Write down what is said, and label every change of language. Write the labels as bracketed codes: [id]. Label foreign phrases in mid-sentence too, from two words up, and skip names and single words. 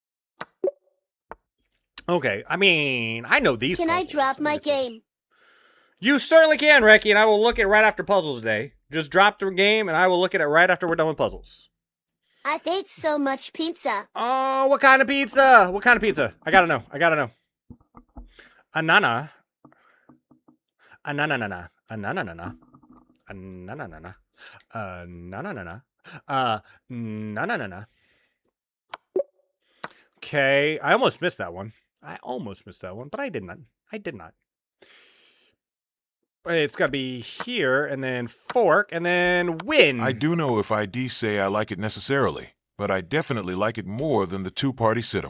[en] Okay, I mean, I know these. Can I drop my game? You certainly can, Reki, and I will look at it right after puzzles today. Just drop the game, and I will look at it right after we're done with puzzles. I ate so much pizza. Oh, what kind of pizza? What kind of pizza? I gotta know. I gotta know. Anana. Ananana. Ananana. Ananana. Nananana. Nananana. Okay, I almost missed that one. But I did not. It's got to be here, and then fork, and then win. I do know if ID say I like it necessarily, but I definitely like it more than the two-party system.